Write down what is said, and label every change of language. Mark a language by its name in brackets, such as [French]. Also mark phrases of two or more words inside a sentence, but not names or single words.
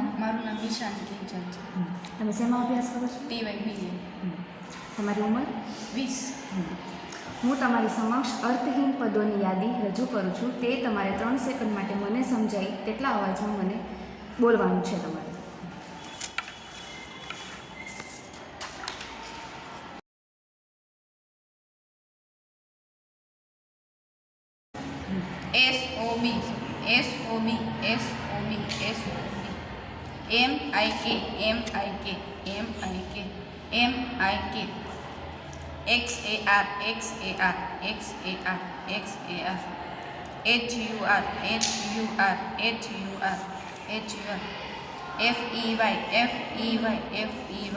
[Gujarati] મારું નામ ઈશાન કિંચન છે. તમે શેમાં અભ્યાસ કરો છો? TYBA. તમારી ઉંમર? 20. હું તમારી સમક્ષ અર્થહીન પદોની યાદી રજૂ કરું છું. તે તમારે 3 સેકન્ડ માટે મને સમજાય તેટલા અવાજમાં મને બોલવાનું છે. તમારે SOB, SOB, SOB, SOB. MIK, MIK, MIK, MIK. XAR, XAR, XAR, XAR. HUR, HUR, HUR, HUR. FEY, FEY, FEY.